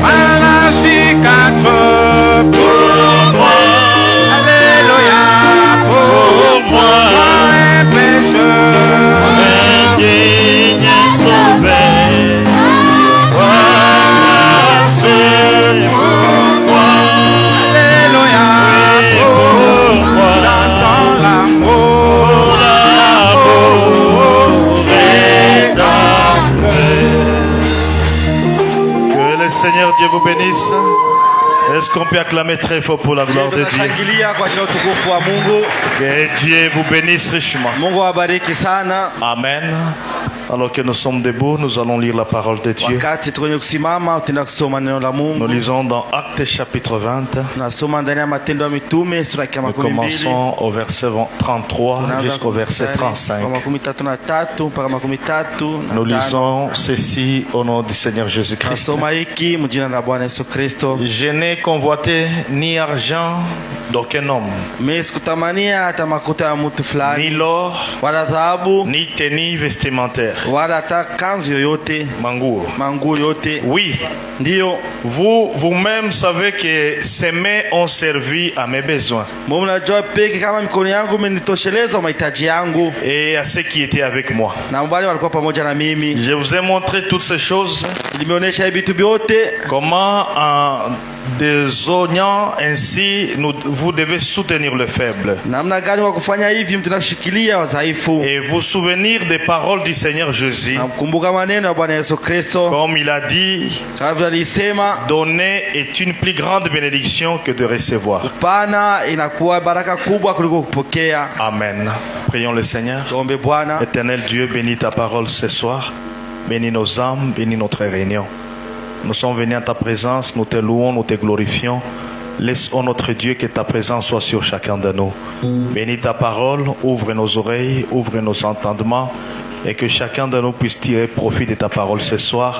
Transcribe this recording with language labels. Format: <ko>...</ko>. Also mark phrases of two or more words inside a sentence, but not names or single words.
<fr>Malachie 4 pour moi, alléluia pour moi un pécheur indigne, sauvé par grâce pour moi, alléluia pour moi. Chantons l'amour, l'amour énorme. Que le Seigneur Dieu vous bénisse. Est-ce qu'on peut acclamer très fort pour la gloire de Dieu?</fr> <sw>Tunashangilia kwa ajili ya utukufu wa Mungu.</sw> <fr>Que Dieu vous bénisse richement.</fr> <sw>Mungu awabariki sana. Amen.</sw> <fr>Alors que nous sommes debout, nous allons lire la parole de Dieu.</fr> <sw>Wakati tuko kwenye kusimama, tutaenda kusoma neno la</sw> <fr>Nous</fr> <sw>Mungu.</sw> <fr>lisons dans Actes chapitre 20.</fr> <sw>Tunasoma ndani ya Matendo ya Mitume sura ya</sw> <fr>Nous 12 commençons au verset 33 jusqu'au verset 35.</fr> <sw>kwa 33 mpaka 33.</sw> <fr>Nous lisons ceci au nom du Seigneur Jésus-Christ.</fr> <sw>Nasoma hiki mjina la Bwana Yesu Kristo.</sw> <fr>Je n'ai convoité ni argent d'aucun homme,</fr> <sw>Mimi sikutamania hata makuta ya mtu</sw> <fr>ni</fr> <sw>fulani</sw> <fr>l'or,</fr> <sw>wala dhahabu</sw> <fr>ni tenue vestimentaire,</fr> <sw>wala hata kanzu yoyote, manguo. manguo yote.</sw> <fr>Oui,</fr> <sw>Ndiyo,</sw> <fr>vous-même savez que ces mains ont servi à mes besoins</fr> <sw>Mungu najua peke kama mikono yangu imenitosheleza mahitaji yangu</sw> <fr>et à ceux qui étaient avec moi.</fr> <sw>na wale walikuwa pamoja na mimi.</sw> <fr>Je vous ai montré toutes ces choses,</fr> <sw>Nimeonyesha vitu vyote</sw> <fr>comment désignant ainsi, vous devez soutenir le faible.</fr> <sw>Namna gani wa kufanya hivi? Mtunashikilia wadhaifu.</sw> <fr>Et vous souvenir des paroles du Seigneur Jésus.</fr> <sw>Nakumbuka maneno ya Bwana Yesu Kristo.</sw> <fr>Comme il a dit, donner est une plus grande bénédiction que de recevoir.</fr> <sw>Kupana inakuwa baraka kubwa kuliko kupokea.</sw> <fr>Amen. Prions le Seigneur.</fr> <sw>Tuombe Bwana.</sw> <fr>Éternel Dieu, bénis ta parole ce soir. Bénis nos âmes, bénis notre réunion. Nous sommes venus à ta présence, nous te louons, nous te glorifions. Laisse, ô notre Dieu, que ta présence soit sur chacun de nous. Bénis ta parole, ouvre nos oreilles, ouvre nos entendements, et que chacun de nous puisse tirer profit de ta parole ce soir.</fr>